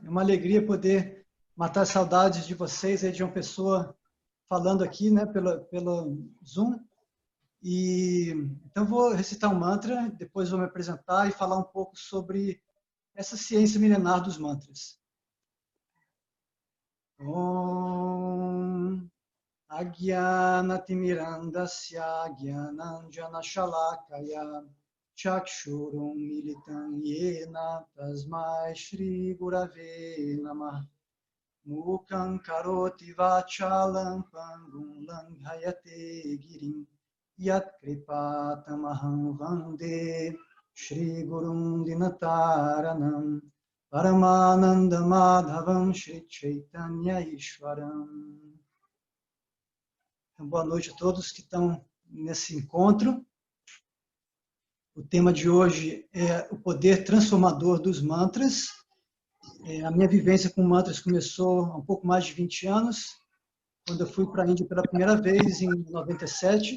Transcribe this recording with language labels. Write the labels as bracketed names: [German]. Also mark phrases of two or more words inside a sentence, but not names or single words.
[Portuguese] É uma alegria poder matar saudades de vocês, aí de uma pessoa falando aqui, né, pelo Zoom. Então vou recitar um mantra, depois vou me apresentar e falar um pouco sobre essa ciência milenar dos mantras. [Sanskrit] Om Agyanatimirandasya Gyananjana Shalakaya Chakshurum Militam Yena Tasmai Shri Gurave Namah Mukam Karoti Vachalam Pangum Langhayate Girim Yat Kripatamaham Vande Shri Gurum Dinataranam Paramananda Madhavam Shri Chaitanya Ishwaram. [Portuguese] Então, boa noite a todos que estão nesse encontro. O tema de hoje é o poder transformador dos mantras. A minha vivência com mantras começou há um pouco mais de 20 anos, quando eu fui para a Índia pela primeira vez, em 97.